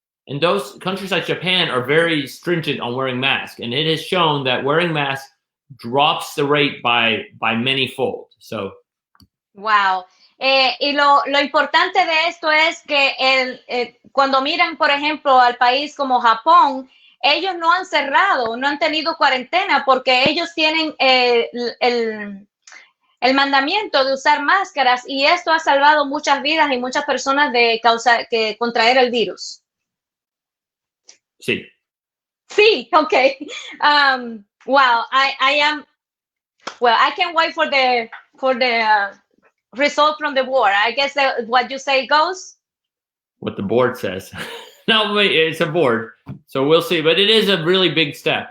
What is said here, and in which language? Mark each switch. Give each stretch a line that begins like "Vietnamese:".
English: And those countries like Japan are very stringent on wearing masks, and it has shown that wearing masks drops the rate by many-fold. So, wow.
Spanish: Y lo importante de esto es que cuando miran, por ejemplo, al país como Japón, ellos no han cerrado, no han tenido cuarentena, porque ellos tienen el mandamiento de usar máscaras, y esto ha salvado muchas vidas y muchas personas de contraer el virus. Sí. Sí, okay.
English: Wow, I can't wait for the result from the board. I guess what you say goes. What the board says. No, it's a board, so we'll see. But it is a really big step.